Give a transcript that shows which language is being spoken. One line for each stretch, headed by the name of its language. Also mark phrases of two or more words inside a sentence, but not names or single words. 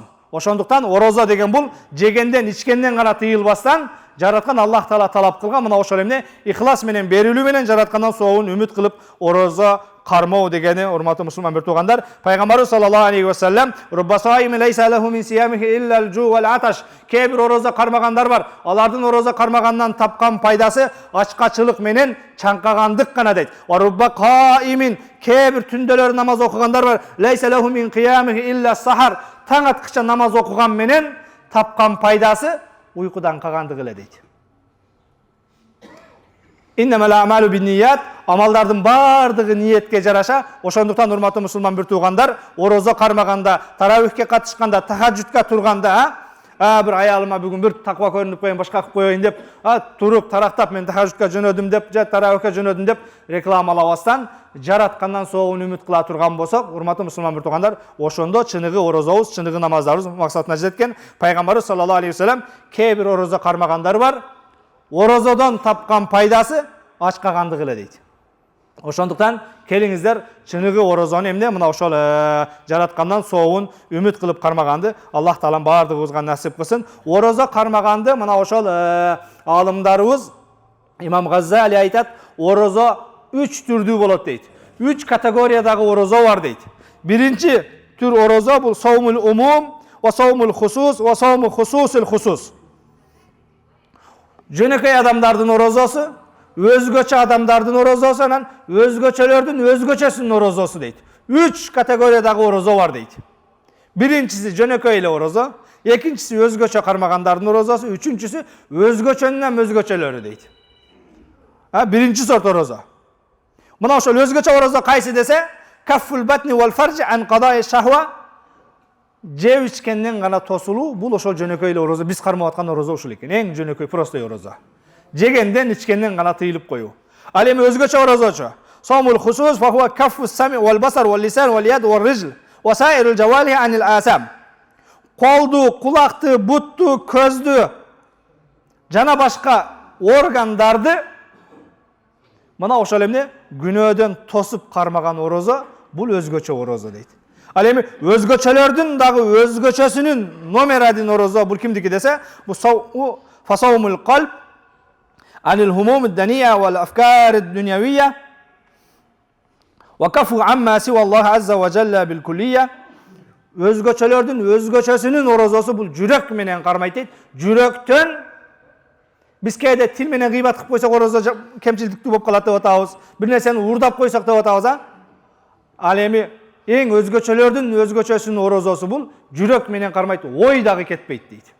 Kyrgyz: Ошондуктан орозо деген бул жегенден, ичкенден гана тыйылбастан жараткан Аллах Таала талап кылган мына ошол эмне ихлас менен, берилүү менен жараткандан соогун үмүт кылып орозо кармоо дегени, урматтуу мусулман бир туугандар.
Arabic: Пайгамбарыбыз صلى الله عليه وسلم رب صائم ليس له من صيامه إلا الجوع والعطش."
Kyrgyz: Кээ бир орозо кармагандар бар. Алардын орозо кармагандан тапкан пайдасы ачкачылык менен чаңкагандык гана дейт.
Arabic: ورب قائم,
Kyrgyz: кээ бир түндөлөр намаз окугандар бар.
Arabic: ليس له من قيامه إلا السهر.
Kyrgyz: Таң аткыча намаз окуган менен тапкан пайдасы уйкудан кагандык эле дейт.
Arabic: إنما الأعمال بالنيات,
Kyrgyz: амалдардын бардыгы ниетке жараша. Ошондуктан урматтуу мусулман бир туугандар, орозо кармаганда, таравихке катышканда, тахажжудка турганда, бир аялыма бүгүн бир таква көрүнүп коеюн, башка кылып коеюн деп, туруп тарактап мен тахажжудка жөнөдүм деп, же таравихке жөнөдүм деп рекламалабастан жараткандан соогун үмүт кыла турган болсок, урматтуу мусулман бир туугандар, ошондо чыныгы орозобуз, чыныгы намаздарыбыз максатына жеткен. Пайгамбарыбыз
Arabic: صلى الله عليه وسلم
Kyrgyz: кээ бир орозо кармагандар бар. Орозодон тапкан пайдасы ачкагандык эле дейт. Ошондуктан келиңиздер чыныгы орозону эмне мына ошол жараткандан соогун үмүт кылып кармаганды Аллах Таалам бардыгыбызга насип кылсын. Орозо кармаганды мына ошол алымдарыбыз Имам Газзали айтат, орозо 3 түрдүү болот дейт. 3 категориядагы орозо бар дейт. Биринчи түр орозо бул
Arabic: صوم العموم وصوم الخصوص وصوم خصوص الخصوص.
Kyrgyz: Жөнөкөй адамдардын орозосу, өзгөчө адамдардын орозосу, анан өзгөчөлөрдүн өзгөчөсүнүн орозосу дейт. 3 категориядагы орозо бар дейт. Биринчиси жөнөкөй эле орозо, экинчиси өзгөчө кармагандардын орозосу, үчүнчүсү өзгөчөнүн өзгөчөлөрү дейт. Биринчи сорт орозо. Мына ошол өзгөчө орозо кайсы десе,
Arabic: كف البطن والفرج عن قضاء الشهوة,
Kyrgyz: жеп ичкенден гана тосулуу, бул ошол жөнөкөй эле орозо. Биз кармап аткан орозо ушул экен. Эң жөнөкөй простой орозо. Жегенден, ичкенден гана тыйылып коюу. Ал эми өзгөчө орозочу.
Arabic: صوم الخصوص فهو كف السمع والبصر واللسان واليد والرجل وسائر الجوارح عن الآثام.
Kyrgyz: Колду, кулакты, бутту, көздү жана башка органдарды мына ошол эмне күнөөдөн тосуп кармаган орозо, бул өзгөчө орозо дейт. Ал эми өзгөчөлөрдүн дагы өзгөчөсүнүн номер 1 орозо бул кимдики десе, бул
Arabic: فصوم القلب عن الهموم الدنية والأفكار الدنيوية وكفه عما سوى الله عز وجل بالكلية.
Kyrgyz: Өзгөчөлөрдүн өзгөчөсүнүн орозосу бул жүрөк менен кармайт дейт. Жүрөктөн биз кээде тил менен гыйбат кылып койсок орозо кемчиликтүү болуп калат деп атабыз. Бир нерсени уурдап койсок деп атабыз, Ал эми эң өзгөчөлөрдүн өзгөчөсүнүн орозосу бул жүрөк менен кармайт, ой дагы кетпейт дейт.